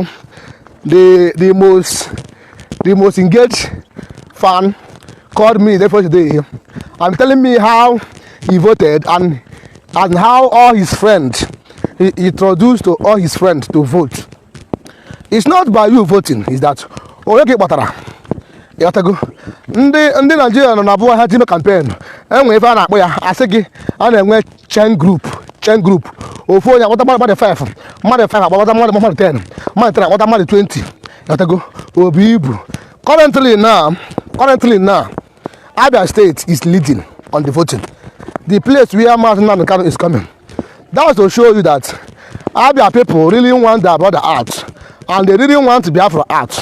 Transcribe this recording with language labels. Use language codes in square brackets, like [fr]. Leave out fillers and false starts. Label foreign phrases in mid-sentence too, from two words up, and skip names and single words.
[en] The most engaged fan called me the first day and telling me how he voted and how all his friends he introduced to all his friends to vote. It's not by you voting, it's that you have to go. [ig] Ndị Nigeria nọ na abụọ ha [en] time campaign [ig] enwe ife a na-akpọ ya asị gị a na-enwe [en] chain group [ig] ofu onye akpọta mmadụ 5 akpọta mmadụ 10 mmadụ 3 akpọta mmadụ 20. [en] You have to go. Obi Ibu. Currently now, Abia State is leading on the voting. The place where Martin Kano is coming. That was to show you that Abia people really want their brother out. And they really want Biafra out.